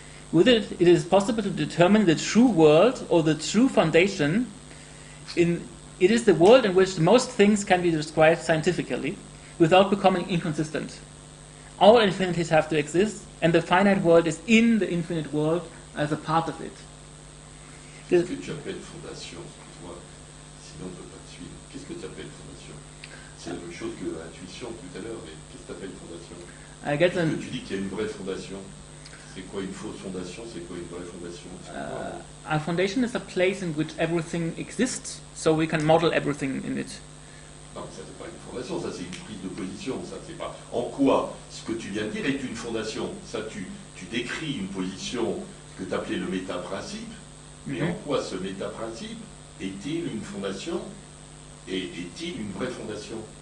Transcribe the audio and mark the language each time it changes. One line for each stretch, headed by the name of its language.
English: With it, it is possible to determine the true world or the true foundation. It is the world in which most things can be described scientifically without becoming inconsistent. All infinities have to exist, and the finite world is in the infinite world as a part of it.
French: Qu'est-ce que tu appelles fondation? Excuse-moi, sinon on ne peut pas te suivre. Qu'est-ce que tu appelles fondation? C'est la même chose que l'intuition tout à l'heure, mais qu'est-ce que tu appelles fondation? Tu dis qu'il y a une vraie fondation. C'est quoi une fausse fondation? C'est quoi une vraie fondation?
English: A foundation is a place in which everything exists, so we can model everything in it.
French: Non, ça c'est pas une fondation, ça c'est une prise de position, ça c'est pas... En quoi ce que tu viens de dire est une fondation? Ça tu décris une position que tu appelais le méta-principe, mais en quoi ce méta-principe est-il une fondation et est-il une vraie fondation?